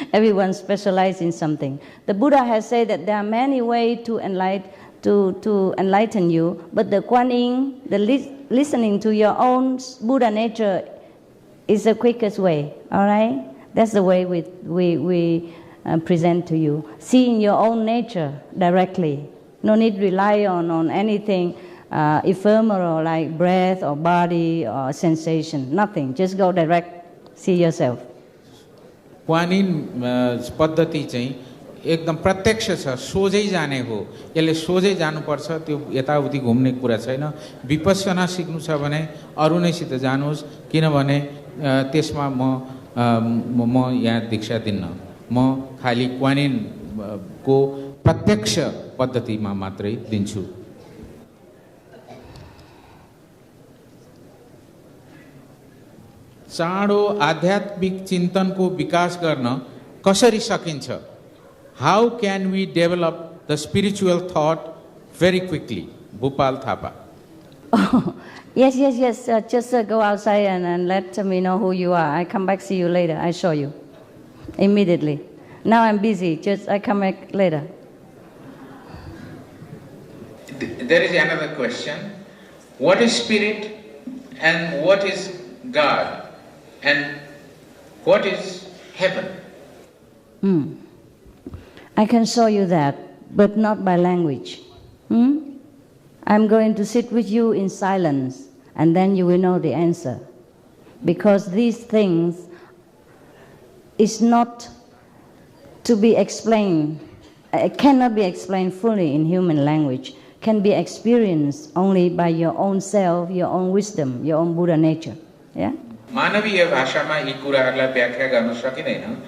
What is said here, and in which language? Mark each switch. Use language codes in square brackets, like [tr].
[en] Everyone specialized in something. The Buddha has said that there are many ways to enlighten you, but the Kuan Yin, the listening to your own Buddha nature is the quickest way. All right? That's the way we present to you. Seeing your own nature directly. No need to rely on anything ephemeral like breath or body or sensation. Nothing. Just go direct. See yourself. [ne] Kuan Yin पद्धति चाहिँ एकदम प्रत्यक्ष छ, सोझै जाने हो। यसले सोझै जानुपर्छ, त्यो यताउति घुम्ने कुरा छैन। विपश्यना सिक्नु छ भने अरु नैसित जानुहोस्, किनभने त्यसमा म यहाँ दीक्षा दिन्न। म खाली कुआन इन को प्रत्यक्ष पद्धतिमा मात्रै दिन्छु। चाँडो आध्यात्मिक चिन्तनको विकास गर्न कसरी सकिन्छ? [en] How can we develop the spiritual thought very quickly? Bhupal Thapa. Oh, yes. Just go outside and let me know who you are. I come back, see you later. I show you immediately. Now I'm busy. I come back later. There is another question. What is spirit and what is God and what is heaven? I can show you that, but not by language. I'm going to sit with you in silence, and then you will know the answer. Because these things is not to be explained, it cannot be explained fully in human language, can be experienced only by your own self, your own wisdom, your own Buddha nature. Yeah? [ne] मानवीय भाषामा यी कुराहरूलाई व्याख्या गर्न सकिदैन।